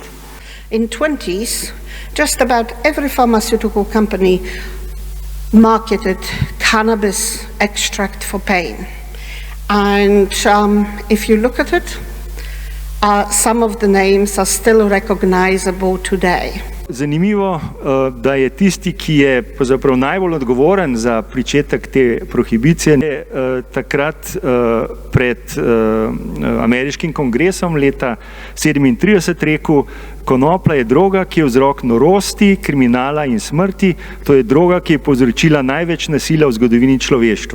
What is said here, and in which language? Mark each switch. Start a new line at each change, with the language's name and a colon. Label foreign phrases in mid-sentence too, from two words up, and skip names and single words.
English: In 20s, just about every pharmaceutical company marketed cannabis extract for pain. And if you look at it, some of the names are still recognizable today.
Slovenian: Zanimivo, da je tisti, ki je pravzaprav najbolj odgovoren za pričetek te prohibicije, takrat pred ameriškim kongresom leta 1937 rekel: konoplja je droga, ki je vzrok norosti, kriminala in smrti, to je droga, ki je povzročila največ nasilja v zgodovini človeštva.